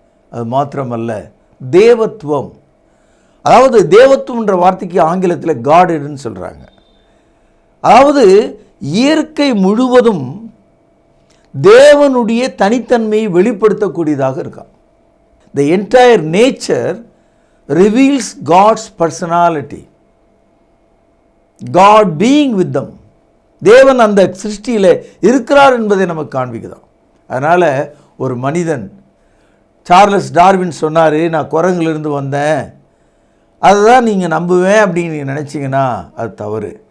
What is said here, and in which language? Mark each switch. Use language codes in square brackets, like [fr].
[ta] அது மாத்திரமல்ல, தேவத்துவம். அதாவது தேவத்துவம்ன்ற வார்த்தைக்கு ஆங்கிலத்தில் காட்னு சொல்கிறாங்க. அதாவது இயற்கை முழுவதும் தேவனுடைய தனித்தன்மையை வெளிப்படுத்தக்கூடியதாக இருக்கா. [en] The entire nature reveals God's personality. God being with them. [ta] தேவன் அந்த சிருஷ்டியில் இருக்கிறார் என்பதை நமக்கு காண்பிக்குதான். அதனால் ஒரு மனிதன், சார்லஸ் டார்வின் சொன்னார், நான் குரங்கிலிருந்து வந்தேன், அதுதான் நீங்கள் நம்புவேன் அப்படின்னு நீங்கள் நினச்சிங்கன்னா அது தவறு.